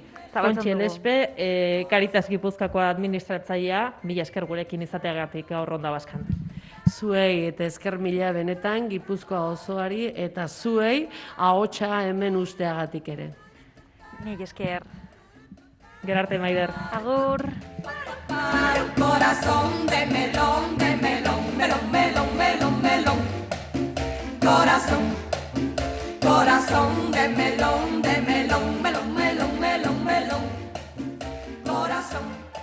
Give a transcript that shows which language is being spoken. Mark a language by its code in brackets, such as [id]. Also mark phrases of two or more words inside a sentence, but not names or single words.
[eu] Kontxi Elespe, Caritas Gipuzkoako administratzailea, mila esker gurekin izateagatik gaur Onda Baskan. Zuei eta esker mila benetan Gipuzkoa osoari eta zuei ahotsa hemen usteagatik ere. Nik esker. Gerarte, Maider. Agur. [es] Para un corazón de melón, melón, melón, melón, melón. Corazón, corazón de melón, melón, melón, melón, melón. Corazón.